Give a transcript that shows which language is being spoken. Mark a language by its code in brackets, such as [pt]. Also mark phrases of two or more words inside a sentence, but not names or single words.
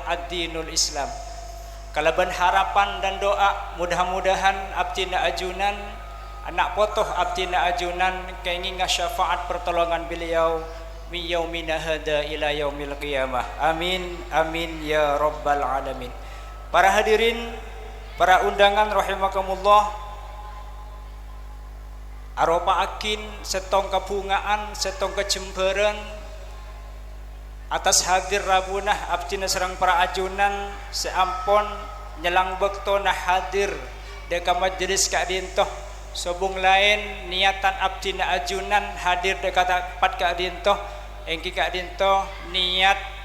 [ar] الدين الإسلام kalaban [id] harapan dan doa mudah-mudahan [mad] abtina ajunan anak potoh abtina ajunan kenging [id] syafaat pertolongan beliau [ar] من يومنا هذا إلى يوم القيامة آمين آمين يا رب العالمين. [id] Para hadirin para undangan [mad] rahimakumullah aropa akin setong kabungaan setong kecemberan atas hadir rabunah abdina serang para ajunan seampon nyelang bekto nah hadir deka majelis kak dintoh sobung lain niatan abdina ajunan hadir deka tapat kak dintoh engki kak dintoh niat